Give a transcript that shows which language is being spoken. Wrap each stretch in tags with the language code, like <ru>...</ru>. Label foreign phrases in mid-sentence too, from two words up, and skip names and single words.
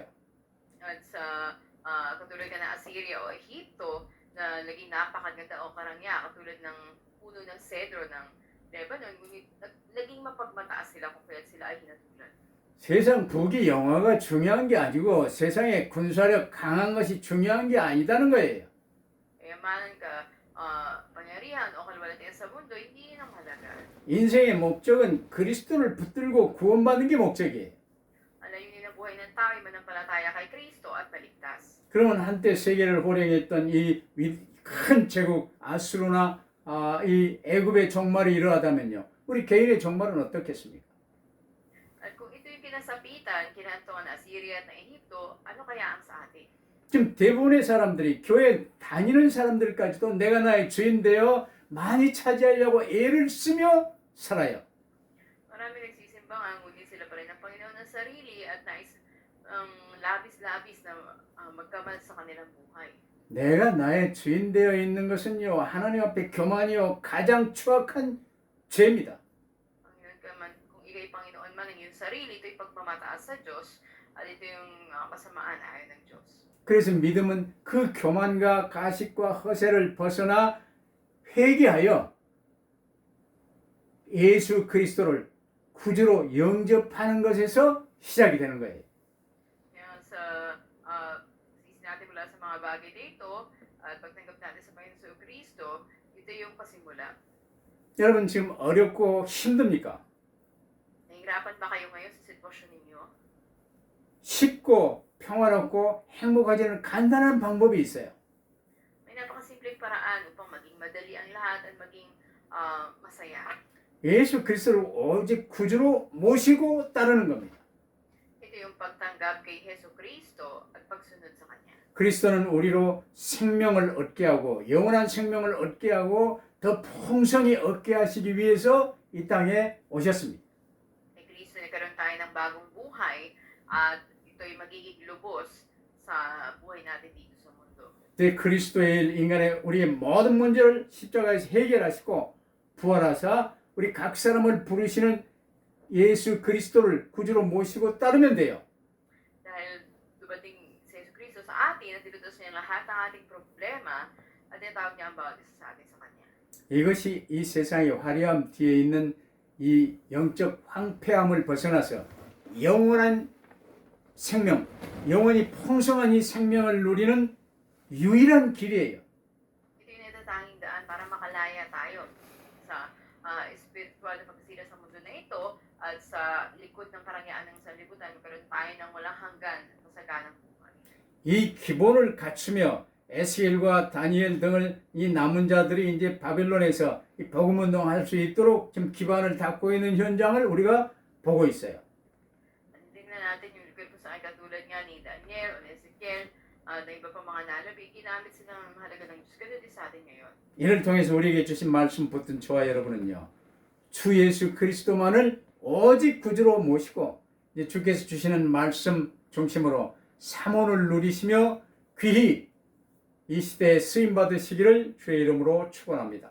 <tl>At sa katulad ka ng Assyria o Ehipto na naging napakaganda o karangya, katulad ng puno ng cedro ng Lebanon, ngunit naging mapagmataas sila kung kaya't sila ay hinatulan.</tl> <ko>세상 부귀 영화가 중요한 게 아니고 세상의 군사력 강한 것이 중요한 게 아니다는 거예요.</ko> <tl>Kayamanan ka, pangyarihan o kalwalatian sa mundo, hindi yun ang mahalaga.</tl> <ko>인생의 목적은 그리스도를 붙들고 구원받는 게 목적이에요.</ko> <tl>Ang layunin ng buhay ng tao ay manampalataya kay Kristo at maligtas.</tl> <ko>그러면 한때 세계를 호령했던 이 큰 제국 아수르나 이 애굽의 종말이 이러하다면요. 우리 개인의 종말은 어떻겠습니까?</ko> <tl>At kung ito yung pinasapitan, kinahantungan ng Assyria at ng Ehipto, ano kaya ang sa atin?</tl> <ko>지금 대부분의 사람들이 교회 다니는 사람들까지도 내가 나의 주인 되어 많이 차지하려고 애를 쓰며 살아요.</ko> <tl>Marami nagsisimba nga, ngunit sila pa rin ang Panginoon ng sarili at nais labis-labis na magkamal sa kanilang buhay.</tl> <ko>내가 나의 주인 되어 있는 것은요. 하나님 앞에 교만이요. 가장 추악한 죄입니다.</ko> <tl>Panginoon ka man, kung ikay Panginoon man ang iyong sarili, ito'y pagmamataas sa Diyos at ito yung kasamaan ayon ng Diyos.</tl> <ko>그래서 믿음은 그 교만과 가식과 허세를 벗어나 회개하여 예수 그리스도를 구주로 영접하는 것에서 시작이 되는 거예요.</ko> <tl>Kaya sa sisi natin mula sa mga bagay dito at pagtanggap natin sa Panginoon sa Kristo, ito yung pasimula.</tl> <ko>여러분 지금 어렵고 힘듭니까?</ko> <tl>Nahihirapan ba kayo ngayon sa sitwasyon ninyo?</tl> <ko>쉽고 평화롭고 행복하지는 간단한 방법이 있어요.</ko> <tl>May napakasimpleng paraan upang maging madali ang lahat at maging masaya.</tl> <ko>예수 그리스도를 오직 구주로 모시고 따르는 겁니다.</ko> <tl>Ito yung pagtanggap kay Hesus Kristo at pagsunod sa Kanya.</tl> <ko>그리스도는 우리로 생명을 얻게 하고 영원한 생명을 얻게 하고 더 풍성히 얻게 하시기 위해서 이 땅에 오셨습니다.</ko> <tl>Kay Kristo nagkaroon tayo ng bagong buhay at ito'y magiging lubos sa buhay natin dito sa mundo.</tl> <ko>그리스도의 일, 인간의 우리의 모든 문제를 십자가에서 해결하시고 부활하사 우리 각 사람을 부르시는 예수 그리스도를 구주로 모시고 따르면 돼요.</ko> <tl>Dahil dumating si Yesu Cristo sa atin at tinutos niya lahat ng ating problema at tinatawag niya ang bawat isa sa atin sa Kanya.</tl> <ko>이것이 이 세상의 화려함 뒤에 있는 이 영적 황폐함을 벗어나서 영원한 생명, 영원히 풍성한 이 생명을 누리는 유일한 길이에요.</ko> <tl>Ito yung natatanging daan para makalaya tayo sa spiritual na pagkasira sa mundo na ito at sa likod ng karangyaan ng sanlibutan, magkaroon tayo ng walang hanggan at masaganang buhay.</tl> <ko>이 기본을 갖추며 에스겔과 다니엘 등을 이 남은 자들이 이제 바벨론에서 이 복음 운동할 수 있도록 지금 기반을 닦고 있는 현장을 우리가 보고 있어요.</ko> <tl>At tingnan natin yung lugar kung saan katulad nga ni Daniel o Ezekiel na iba pa mga nalabi, ginamit sila ng mahalaga ng Diyos. Ganun din sa atin ngayon.</tl> <ko>이를 통해서 우리에게 주신 말씀 붙든 저와 여러분은요, 주 예수 그리스도만을 오직 구주로 모시고 이제 주께서 주시는 말씀 중심으로 사모를 누리시며 귀히 이 시대에 쓰임 받으시기를 주의 이름으로 축원합니다.</ko>